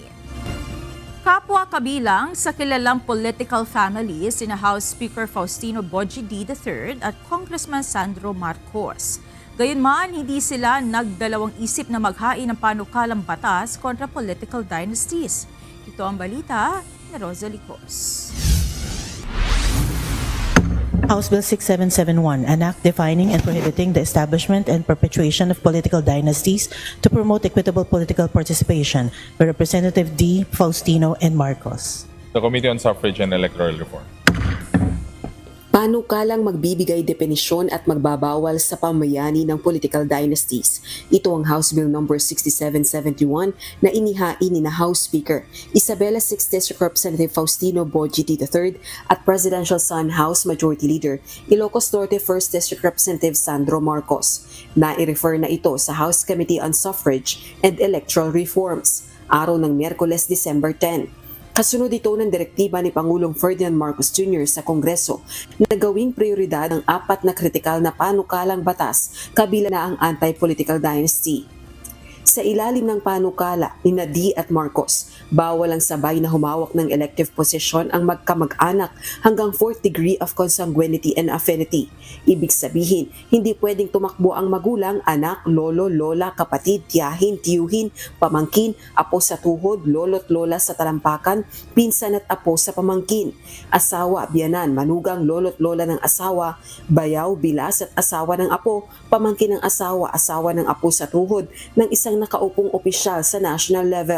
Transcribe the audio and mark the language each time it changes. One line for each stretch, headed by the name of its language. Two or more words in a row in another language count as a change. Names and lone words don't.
Filipino: Kapwa kabilang sa kilalang
English: political family
Filipino: sina House Speaker Faustino Bogie-D III at Congressman Sandro Marcos. Gayunman, hindi sila nagdalawang isip na maghain ng panukalang batas kontra
English: political dynasties.
Filipino: Ito ang balita ni Rosalie Cos.
English: House Bill 6771, an act defining and prohibiting the establishment and perpetuation of political dynasties to promote equitable political participation by Representative D. Faustino and Marcos. The Committee on Suffrage and Electoral Reform.
Filipino: Panukalang magbibigay definisyon at magbabawal sa pamayani ng
English: political dynasties.
Filipino: Ito ang House Bill No. 6771 na inihain ni House Speaker Isabela 6th District Representative Faustino Bogie-D III at Presidential Son House Majority Leader Ilocos Norte 1st District Representative Sandro Marcos. Na-i-refer na ito sa House Committee on Suffrage and Electoral Reforms, araw ng Miyerkules, December 10. Kasunod ito ng direktiba ni Pangulong Ferdinand Marcos Jr. sa Kongreso na gawing prioridad ang 4 na kritikal na panukalang batas, kabila na ang anti-political dynasty. Sa ilalim ng panukala ni D at Marcos, bawal ang sabay na humawak ng elective position ang magkamag-anak hanggang
English: 4th degree of consanguinity and affinity.
Filipino: Ibig sabihin, hindi pwedeng tumakbo ang magulang, anak, lolo, lola, kapatid, tiyahin, tiyuhin, pamangkin, apo sa tuhod, lolo't lola sa talampakan, pinsan at apo sa pamangkin, asawa, biyanan, manugang, lolo't lola ng asawa, bayaw, bilas at asawa ng apo, pamangkin ng asawa, asawa ng apo sa tuhod ng isang nakaupong opisyal sa national level.